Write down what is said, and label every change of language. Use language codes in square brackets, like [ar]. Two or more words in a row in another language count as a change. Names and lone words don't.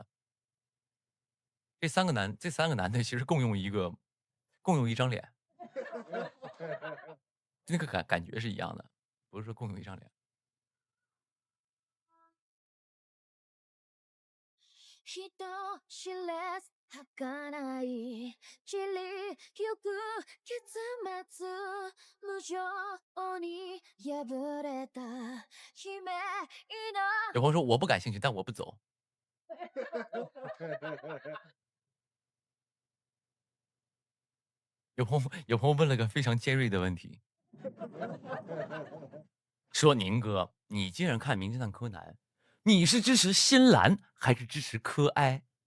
[zh] 这三个男的其实共用一张脸，那个感觉是一样的，不是说共用一张脸。 [ja] 人知れず儚い散りゆく結末無情に破れた悲鳴の [zh] 有朋友说我不感兴趣，但我不走。有朋友问了个非常尖锐的问题，说宁哥，你既然看《名侦探柯南》，你是支持新兰还是支持柯哀？